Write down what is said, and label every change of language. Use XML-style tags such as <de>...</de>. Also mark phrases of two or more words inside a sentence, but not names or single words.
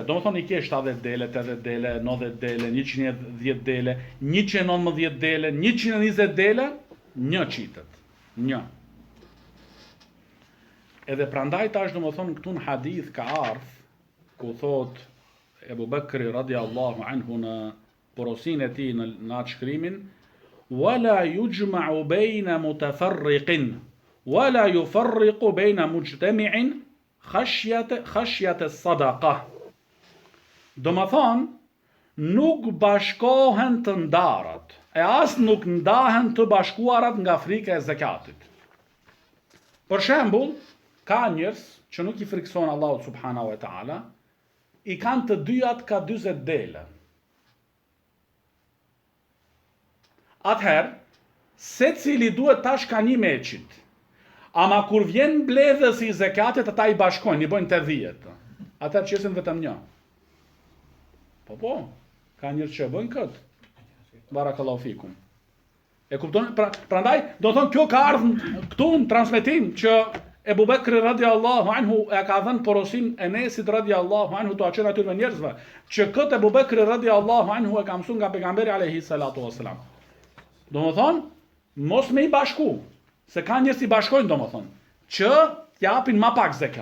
<sq>Domethënë i ke 70 dele, 80 dele, 90 dele, 110 dele, 119 dele, 120 dele, 1 qitet. 1. Edhe prandaj tash domethënë këtu në hadith ka ardhur ku thot Ebu Bekri</sq> <ar>رضي الله عنه</ar> <sq>në porosinë e tij në atë shkrimin,</sq> <ar>ولا يجمع بين متفرق ولا يفرق بين مجتمع خشية الصدقة.</ar> <sq>Domethënë nuk bashkohen të ndarat, e as nuk ndahen të bashkuarat nga frika e zakatit. Për shembull, ka njerëz që nuk i frikson Allahu</sq> <ar>سبحانه وتعالى,</ar> <sq>i kanë të dyjat ka 40 dele. Atëherë, secili duhet tash ka 1 me qit. Ama kur vjen mbledhësi i zakatit, ata i bashkojnë, i bëjnë 80. Atëherë qesin vetëm 1. Po, ka njerëz që bëjnë këtë.</sq> <ar>بارك الله فيكم.</ar> <sq>E kupton? Prandaj do thonë kjo ka ardhur këtu në transmetim që Ebu Bekri</sq> <ar>رضي الله عنه</ar> <sq>e ka dhënë porosin Enesit</sq> <ar>رضي الله عنه</ar> <sq>të aqen atyre njerëzve, që këtë Ebu Bekri radiallahu anhu e ka mësuar nga pejgamberi</sq> <ar>عليه الصلاة والسلام.</ar> <sq>Do më thonë, mos me i bashku, se ka njerëz i bashkojnë, do më thonë, që t'japin ma pak zeka.</sq>